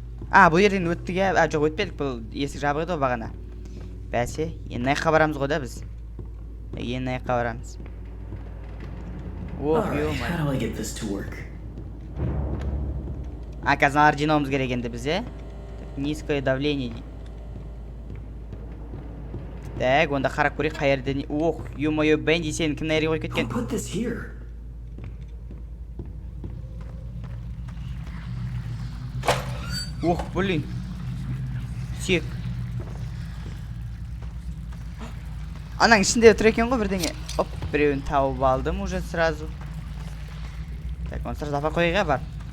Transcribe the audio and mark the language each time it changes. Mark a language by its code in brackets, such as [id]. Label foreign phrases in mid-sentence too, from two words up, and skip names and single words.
[kk] Бұл жерден өттік ә? Жоқ, өтпедік, бұл есік жабық еді ғой бағана. Бәсе, енді мына жаққа барамыз ғой да біз. Енді мына жаққа барамыз. [en] Alright, how do I get this to work? [kk] Қазір аналар жинауымыз керек енді біз, [ru] Низкое давление. [kk] Так, онда қарап көрейік қай жерде. Ё-моё, Бенди, сен кім нәрге қойып кеткен? [en] Put this here. [kk] Блин. Сүйек. Анаң ішінде тұр екен ғой бірдеңе. Біреуін тауып алдым [ru] уже сразу. [kk] Так, оны сразу апа қойға бар.